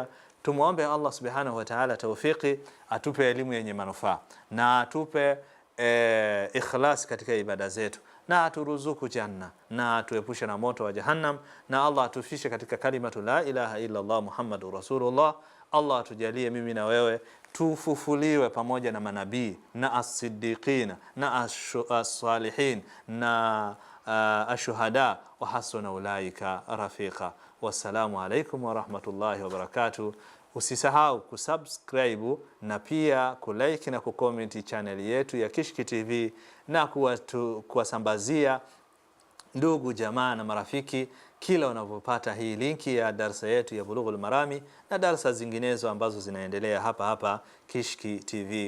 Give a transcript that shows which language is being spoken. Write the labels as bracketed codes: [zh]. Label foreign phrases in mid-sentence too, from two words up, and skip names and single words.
[sw] Tumuombe Allah [ar] سبحانه وتعالى [sw] tawfiki, atupe elimu yenye manufaa na atupe ikhlas katika ibada zetu, na aturuzuku janna, na atuepushe na moto wa jahannam, na Allah atufishe katika [ar] كلمة لا إله إلا الله محمد رسول الله. [sw] Allah atujalie mimi na wewe tufufuliwe pamoja na manabii na as-siddiqina na as-salihin na ashuhada [ar] وحسن أولئك رفيقا. والسلام عليكم ورحمة الله وبركاته. [sw] Usisahau kusubscribe na pia kulike na kucomment channel yetu ya Kishki TV, na kuwasambazia ndugu jamaa na marafiki kila unapopata hii linki ya darasa yetu ya Bulughul Marami na darasa zinginezo ambazo zinaendelea hapa Kishki TV.